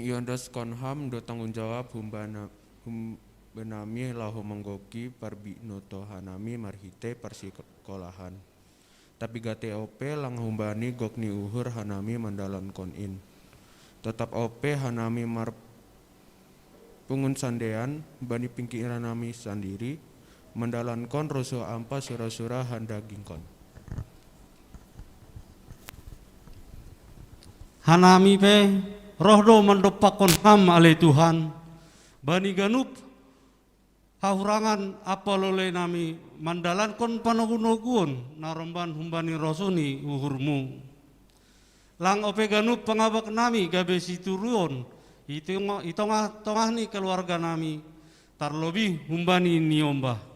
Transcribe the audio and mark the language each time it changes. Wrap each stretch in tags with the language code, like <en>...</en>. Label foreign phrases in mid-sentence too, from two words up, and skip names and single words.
<bts>Dados konham do</bts> <id>tanggung jawab</id> <bts>benami lahu menggoki parbi noto hanami marhite persikolahan. Tapi gate ope lang humbani gokni uhur hanami mandalan konin. Tetap ope hanami mar pungun sandean bani pingkiran nami sandiri mandalan kon rusuh ampa surah-surah handaging kon. Hanami pe rohdo mendopakon ham ale Tuhan bani ganup hahurangan apa lole nami mandalan kon panogunogun naromban humbani rosuni uhurmu lang ope ganup pangabak nami gabe situruon itongah ni keluarga nami tarlobi humbani niombah.</bts>